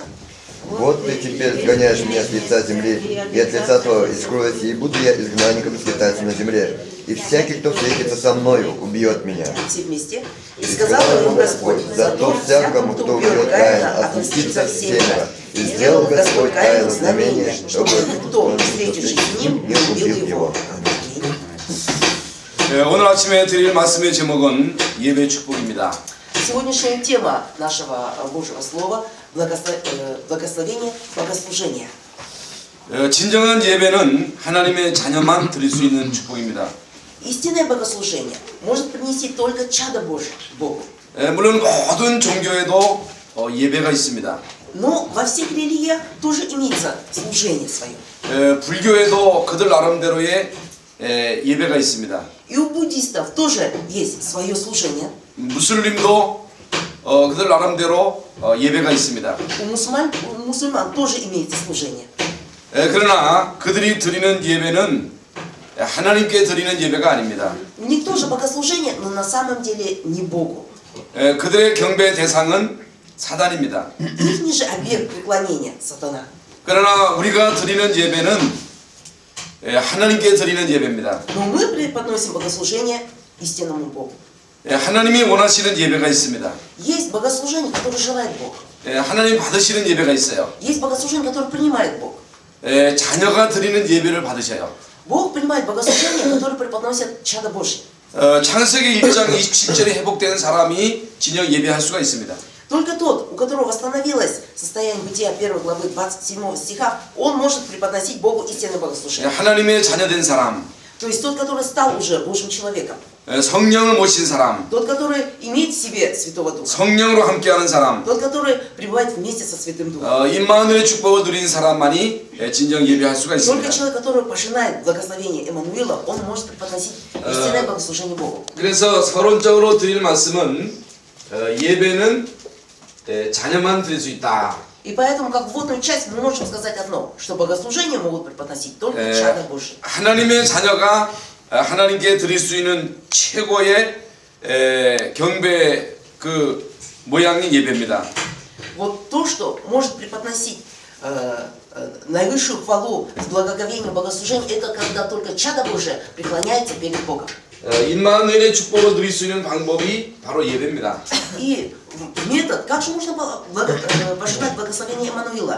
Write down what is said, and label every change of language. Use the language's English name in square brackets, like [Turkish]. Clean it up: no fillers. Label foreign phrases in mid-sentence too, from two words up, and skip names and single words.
[Russian] Вот ты теперь сгоняешь меня с лица земли, и от лица твоего и скроюсь, и буду я изгнанником и скитальцем на земле. И всякий, кто встретится со мною, убьет меня. Все вместе. И И сказал ему Господь: зато всякому, кто убьет Каина, отмстится семеро. И сделал Господь Каину знамение, чтобы никто, встретившись с ним, не убил его. [Korean] 오늘 아침에 드릴 말씀의 제목은 예배 축복입니다. [Russian] Сегодняшняя тема нашего Божьего Слова – благословение, богослужение. [Korean] 진정한 예배는 하나님의 자녀만 드릴 수 있는 축복입니다. [Russian] Истинное богослужение может принести только чадо Божие Богу. [Korean] 물론 모든 종교에도 예배가 있습니다. [Russian] Но во всех религиях тоже имеется служение свое. [Korean] 불교에도 그들 나름대로의 예배가 있습니다. [Russian] И у буддистов тоже есть свое служение. [Korean] 무슬림도 그들 나름대로 예배가 있습니다. [Russian] У мусульман тоже имеется служение. [Korean] 그러나 그들이 드리는 예배는 하나님께 드리는 예배가 아닙니다. [Russian] У них тоже богослужение, но на самом деле не Богу. [Korean] 그들의 경배 대상은 사단입니다. [Russian] Их же объект преклонения сатана. [Korean] 그러나 우리가 드리는 예배는 하나님께 드리는 예배입니다. [Russian] Но мы преподносим богослужение истинному Богу. [Korean] 하나님이 원하시는 예배가 있습니다. [Russian] Есть богослужение, которое желает Бог. [Korean] 하나님 받으시는 예배가 있어요. [Russian] Есть богослужение, которое принимает Бог. [Korean] 자녀가 드리는 예배를 받으셔요. [Russian] Бог принимает богослужение, которое преподносит чадо Божие. [Korean] 창세기 1장 27절에 회복된 사람이 진영 예배할 수가 있습니다. [Russian] Только тот, у которого восстановилось состояние бытия 1 главы 27 стиха, он может преподносить Богу истинное богослужение. [Korean] 하나님의 자녀된 사람, [Russian] То есть тот, который стал уже Божьим человеком. [Korean] 성령을 모신 사람, [Russian] Тот, который имеет в себе Святого Духа. [Korean] 성령으로 함께하는 사람, [Russian] Тот, который пребывает вместе со Святым Духом. [Korean] 임마누엘의 축복을 누린 사람만이 진정 예배할 수가 [Russian] Только [Korean] 있습니다. [Russian] человек, который пожинает благословение Эммануила, он может преподносить истинное богослужение Богу. [Korean] 그래서 서론적으로 드릴 말씀은 예배는 자녀만 드릴 수 있다. [Russian] И поэтому, как вводную часть, мы можем сказать одно, что богослужение могут преподносить только чадо Божие. [Korean] 하나님의 자녀가 하나님께 드릴 수 있는 최고의 경배 그 모양의 예배입니다. [Russian] Вот то, что может преподносить наивысшую хвалу с благоговением богослужения, это когда только чадо Божие преклоняется перед Богом. [Korean] 임마누엘의 축복을 누릴 수 있는 방법이 바로 예배입니다. [Russian] И метод, как же можно пожинать благословение Эммануила?